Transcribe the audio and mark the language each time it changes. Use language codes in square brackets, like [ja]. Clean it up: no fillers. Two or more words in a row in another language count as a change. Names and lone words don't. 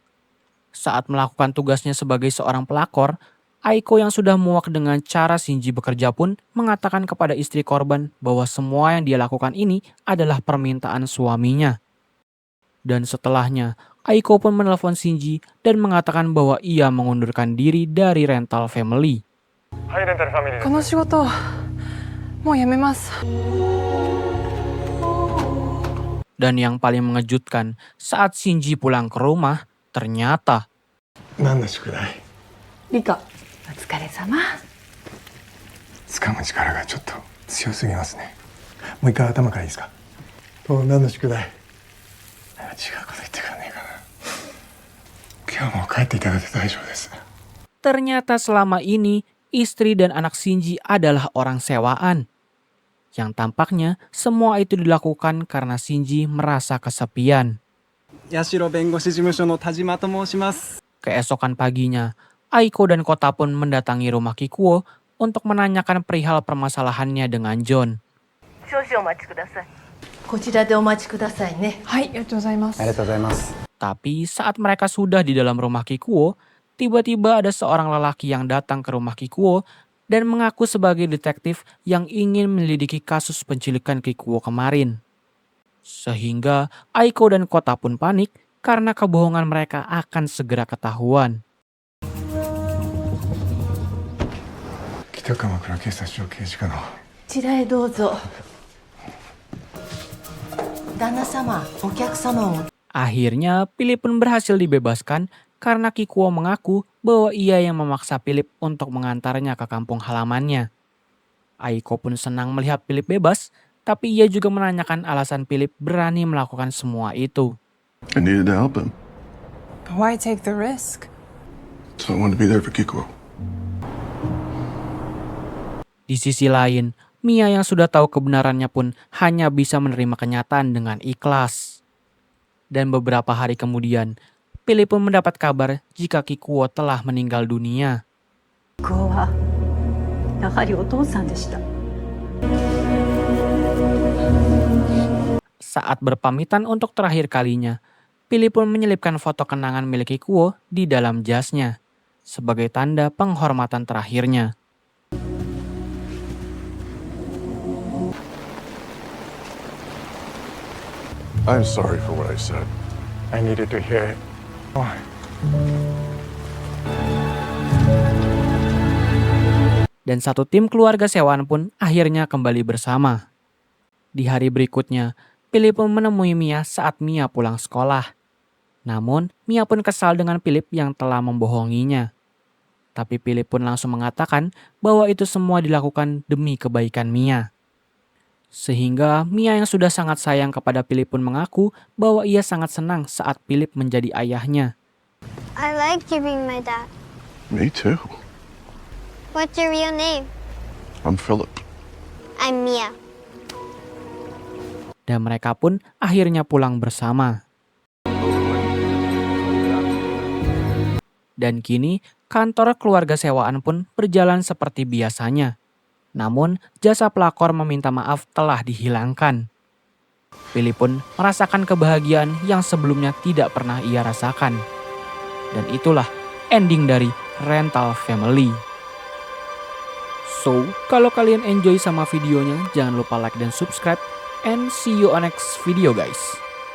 [id] Saat melakukan tugasnya sebagai seorang pelakor, Aiko yang sudah muak dengan cara Shinji bekerja pun mengatakan kepada istri korban bahwa semua yang dia lakukan ini adalah permintaan suaminya. Dan setelahnya, Aiko pun menelpon Shinji dan mengatakan bahwa ia mengundurkan diri dari Rental Family. [ja] はい、レンタルファミリーです。この仕事もうやめます。 [id] Dan yang paling mengejutkan, saat Shinji pulang ke rumah, ternyata [ja] 何の宿題？リカ、お疲れ様。掴む力がちょっと強すぎますね。もう一回頭からいいですか？何の宿題？違うこと言ってくんねえかな。今日も帰っていただいて大丈夫です。 [id] ternyata selama ini istri dan anak Shinji adalah orang sewaan. Yang tampaknya semua itu dilakukan karena Shinji merasa kesepian. [ja] 八代弁護士事務所の田島と申します。 [id] Keesokan paginya, Aiko dan Kota pun mendatangi rumah Kikuo untuk menanyakan perihal permasalahannya dengan John. [ja] 少々お待ちください。こちらでお待ちくださいね。はい、ありがとうございます。ありがとうございます。 [id] Tapi saat mereka sudah di dalam rumah Kikuo, tiba-tiba ada seorang lelaki yang datang ke rumah Kikuo dan mengaku sebagai detektif yang ingin menyelidiki kasus penculikan Kikuo kemarin. Sehingga Aiko dan Kota pun panik karena kebohongan mereka akan segera ketahuan. [ja] 北鎌倉警察庁刑事課の。こちらへどうぞ。旦那様、お客様を。 [id] Akhirnya, Philip pun berhasil dibebaskan karena Kikuo mengaku bahwa ia yang memaksa Philip untuk mengantarnya ke kampung halamannya. Aiko pun senang melihat Philip bebas, tapi ia juga menanyakan alasan Philip berani melakukan semua itu. [en] I needed to help him, But why take the risk? so I wanted to be there for Kiko. [id] Di sisi lain, Mia yang sudah tahu kebenarannya pun hanya bisa menerima kenyataan dengan ikhlas. Dan beberapa hari kemudian, Philip pun mendapat kabar jika Kikuo telah meninggal dunia. [ja] 向こうはやはりお父さんでした。 [id] Saat berpamitan untuk terakhir kalinya, Philip pun menyelipkan foto kenangan milik Kikuo di dalam jasnya sebagai tanda penghormatan terakhirnya. [en] I'm sorry for what I said. I needed to hear it. Why? [id] Dan satu tim keluarga sewaan pun akhirnya kembali bersama. Di hari berikutnya, Philip pun menemui Mia saat Mia pulang sekolah. Namun, Mia pun kesal dengan Philip yang telah membohonginya. Tapi Philip pun langsung mengatakan bahwa itu semua dilakukan demi kebaikan Mia. Sehingga Mia yang sudah sangat sayang kepada Philip pun mengaku bahwa ia sangat senang saat Philip menjadi ayahnya. [en] I like you being my dad. Me too. What's your real name? I'm Philip. I'm Mia. [id] Dan mereka pun akhirnya pulang bersama. Dan kini kantor keluarga sewaan pun berjalan seperti biasanya. Namun jasa pelakor meminta maaf telah dihilangkan. Philip pun merasakan kebahagiaan yang sebelumnya tidak pernah ia rasakan. Dan itulah ending dari Rental Family. So, kalau kalian enjoy sama videonya, jangan lupa like dan subscribe. [en] And see you on next video guys.